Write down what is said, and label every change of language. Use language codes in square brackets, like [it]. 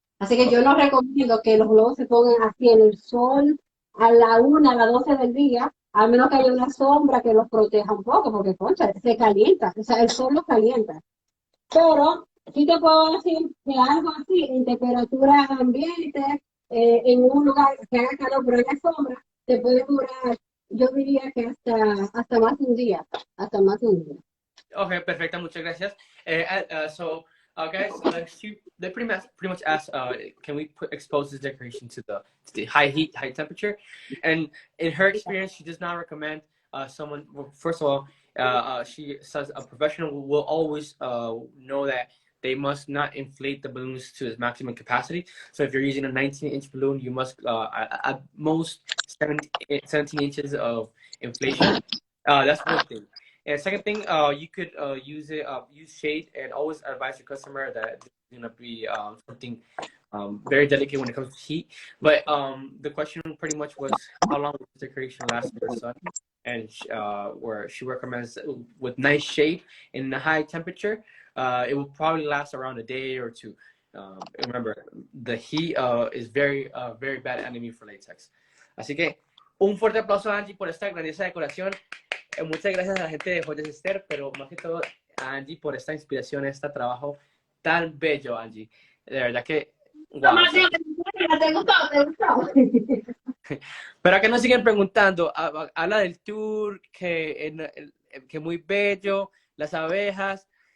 [es] Así que yo no recomiendo que los globos se pongan así en el sol a la 1, a las 12 del día, a menos que haya una sombra que los proteja un poco, porque concha, se calienta, o sea, el sol los calienta. Pero sí te puedo decir que algo así, en temperatura ambiente, en un lugar que haga calor, pero haya sombra, te puede durar, yo diría que hasta más de un día, hasta más de un día. Okay, perfecto, muchas gracias. [en] Guys, they pretty much asked, can we expose this decoration to the high heat, high temperature? And in her experience, she does not recommend someone. Well, first of all, she says a professional will always know that they must not inflate the balloons to its maximum capacity. So if you're using a 19-inch balloon, you must at most 17 inches of inflation. That's one thing. And second thing, you could use shade, and always advise your customer that it's gonna be something very delicate when it comes to heat. But the question pretty much was how long will the decoration last for her son, and where she recommends with nice shade in a high temperature, it will probably last around a day or two. Remember, the heat is very bad enemy for latex. [es] Así que un fuerte aplauso a Angie por esta grandiosa decoración. Muchas gracias a la gente de Joyas Esther, pero más que todo a Angie por esta inspiración, este trabajo tan bello, Angie. De verdad que, wow. ¿Te gustó? Pero acá nos siguen preguntando, habla del tour, que muy bello, las abejas.